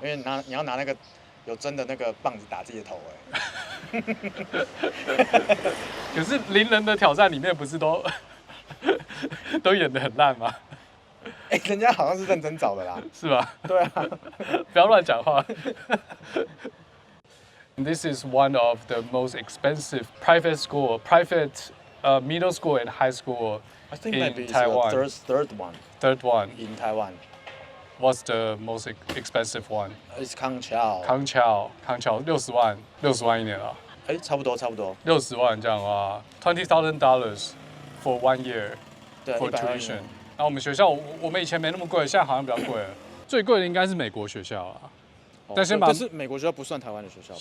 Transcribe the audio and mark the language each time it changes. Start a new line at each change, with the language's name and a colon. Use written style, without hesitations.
Chinese: 因为你要拿那个有针的那个棒子打自己的头可是邻人的挑战里面不是都演得很烂吗？人家好像是认真找的啦，是吧？对啊，不要乱讲话。
English: This is one of the most expensive private middle school and high school I think in maybe Taiwan. It's the third one. Third one. In Taiwan. What's the most expensive one? It's 康桥
Chinese: 60万一年啊。差不多。 60万这样的话，$
English: 20,000 for 1 year for tuition。
Chinese: 然后我们学校，我们以前没那么贵，现在好像比较贵了。最贵的应该是美国学校啊。但是美国学校不算台湾的学校吧？